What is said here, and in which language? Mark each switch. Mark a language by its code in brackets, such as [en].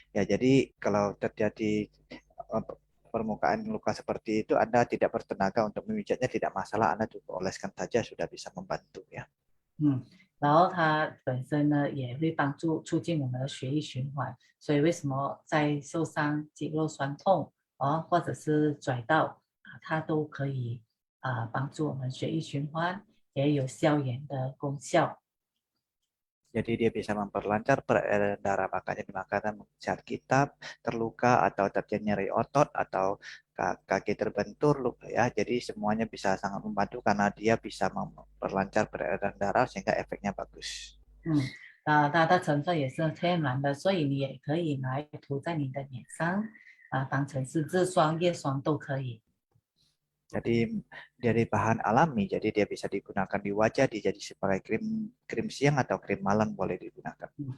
[id] Ya, jadi kalau terjadi permukaan luka seperti itu, Anda tidak bertenaga untuk memijatnya, tidak masalah, Anda cukup oleskan saja sudah bisa membantu ya. [zh] 然后它本身呢也会帮助促进我们的血液循环，所以为什么在受伤、肌肉酸痛或者是拽到它都可以帮助我们血液循环，也有消炎的功效。 [id] Jadi dia bisa memperlancar peredaran darah, makanya dimakan saat kita terluka atau terjadi nyeri otot atau kaki terbentur ya. Jadi semuanya bisa sangat membantu karena dia bisa memperlancar peredaran darah sehingga efeknya bagus. [zh] 它的成分也是天然的，所以你也可以拿来涂在你的脸上当成是日霜、夜霜都可以。 [id] Jadi dari bahan alami, jadi dia bisa digunakan di wajah, jadi sebagai krim siang atau krim malam boleh digunakan.